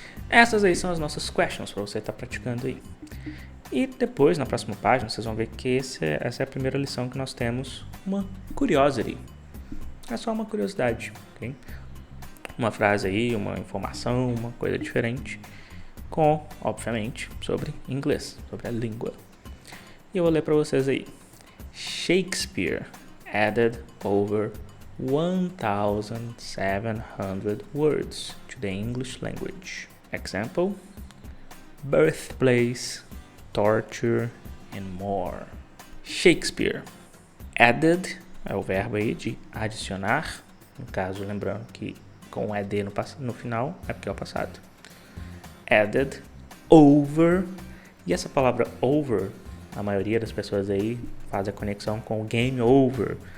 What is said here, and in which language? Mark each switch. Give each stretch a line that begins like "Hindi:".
Portuguese: Essas aí são as nossas questions para você estar praticando aí. E depois, na próxima página, vocês vão ver que essa é a primeira lição que nós temos, uma curiosity. É só uma curiosidade, ok? Uma frase aí, uma informação, uma coisa diferente, com, obviamente, sobre inglês, sobre a língua. E eu vou ler para vocês aí.
English: Shakespeare added over 1,700 words to the English language. Example, birthplace, torture, and more. Shakespeare.
Portuguese: Added é o verbo aí de adicionar. No caso, lembrando que com ed no final é porque é o passado. Added, over. E essa palavra over, a maioria das pessoas aí faz a conexão com o game over.